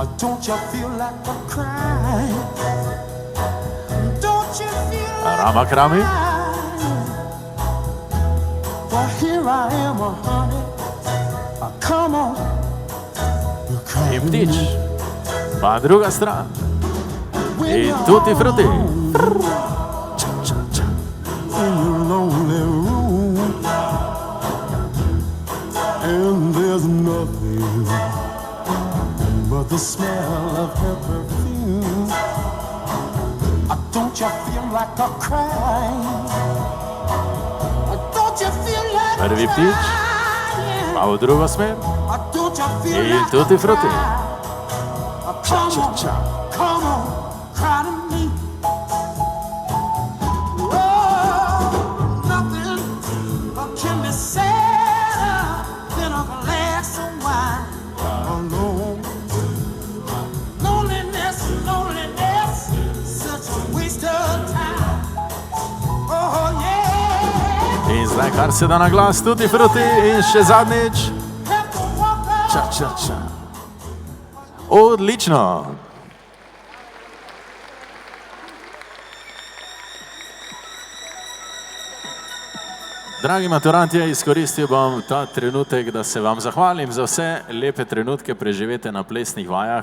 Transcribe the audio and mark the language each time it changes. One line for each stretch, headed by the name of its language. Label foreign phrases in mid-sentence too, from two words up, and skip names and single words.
Slovenian: Rama krami. In ptič. Pa druga stran. In
Italian: tutti frutti. Ča, ča, ča.
English: And there's nothing but the smell of her perfume. Don't you feel like a crying? Don't you feel like
Slovenian: Prvi ptič, pa v drugo smer.
English: Don't you feel
Slovenian: In
English: like
Italian: tutti frutti. Ča,
English: Come ča, on, ča. come on, cry to me. Oh, nothing can be sadder than a glass of wine alone. Loneliness, loneliness, such a waste of time. Oh yeah.
Slovenian: In zdaj kar se da na glas,
Italian: tutti frutti
Slovenian: in še zadnjič. Ča, ča, ča. Odlično. Dragi maturantje, izkoristil bom ta trenutek, da se vam zahvalim za vse lepe trenutke preživete na plesnih vajah.